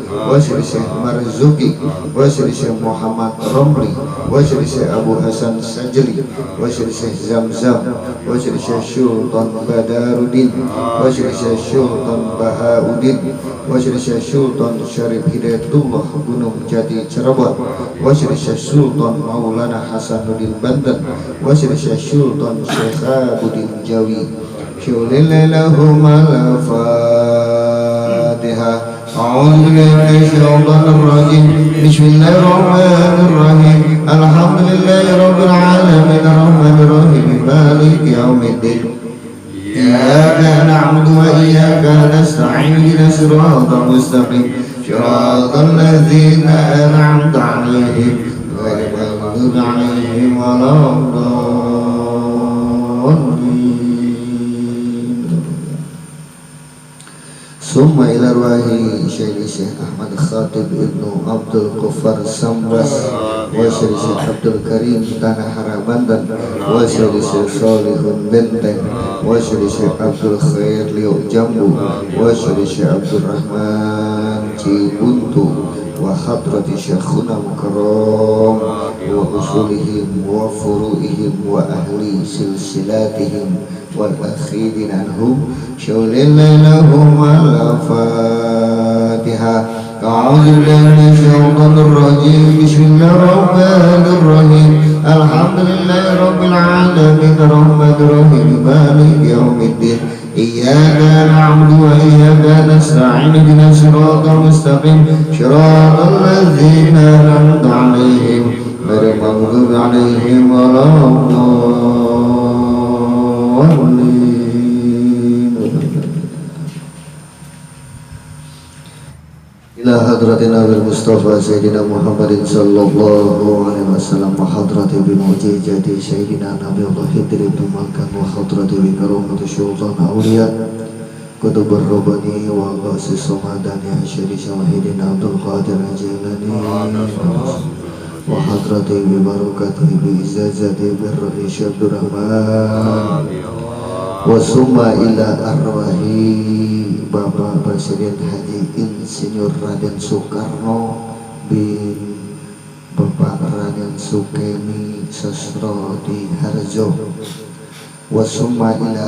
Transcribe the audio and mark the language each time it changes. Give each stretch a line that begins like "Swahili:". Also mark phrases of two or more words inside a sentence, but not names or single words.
Arabic: wa Syekh Syekh Marzuki wa Syekh Syekh Muhammad Romli wa Syekh Syekh Abu Hasan Sajli wa Syekh Syekh Zamzam wa Syekh Syekh Sultan Badaruddin wa Syekh Syekh Sultan Bahauddin wa Syekh Syekh Sultan Syarif Hidayatullah Gunung Jati Cirebon wa Syekh Syekh Sultan Maulana Hasanuddin Banten wa Syekh Syekh Sultan Syekhabuddin Jawi Syulillahum al-Fatihah. أعوذ بالله من الشيطان الرجيم بسم الله الرحمن الرحيم. الحمد لله رب العالمين الرحمن الرحيم مالك يوم الدين. إياك نعبد وإياك نستعين اهدنا الصراط المستقيم صراط الذين أنعمت عليهم غير المغضوب عليهم ولا الضالين. Summa ila arwahi Syekh Syekh Ahmad Khatib Ibnu Abdul Ghaffar Sambas wa Syekh Syekh Abdul Karim Tanah Hara Banten wa Syekh Syekh Solihun Benteng wa Syekh Syekh Abdul Khair Liuk Jambu wa Syekh Syekh Abdul Rahman Cibuntu wa hadrati Syekhuna Mukarram wa usulihim wa furu'ihim wa ahli silsilatihim wal akhidin anhum syaulillailahum al-Fatihah. أعوذ بالله من الشيطان الرجيم. بسم الله الرحمن الرحيم الحمد لله رب العالمين الرحمن الرحيم مالك يوم الدين. إياك نعبد وإياك نستعين اهدنا الصراط المستقيم صراط الذين أنعمت عليهم غير المغضوب عليهم ولا الضالين. Ila hadratin Nabil Mustafa Sayyidina Muhammadin sallallahu alaihi wasallam wa hadrati bi mu'jizati Sayyidina Nabi Allah Hidri bin Malkan wa hadrati bi karamati Sultan Auliya Qutbur Rabbani wa Ghasis Samadani Asyari Syawahidin Abdul Qadir Jilani wa hadrati bi barakati bi izazati bi Rabi Syabdur Rahman wa summa ila arwahi
Indonesian: Bapak Presiden Haji Insinyur Raden Soekarno
Arabic: bin Bapak Raden Sukemi Sastro di Harjo wa summa ila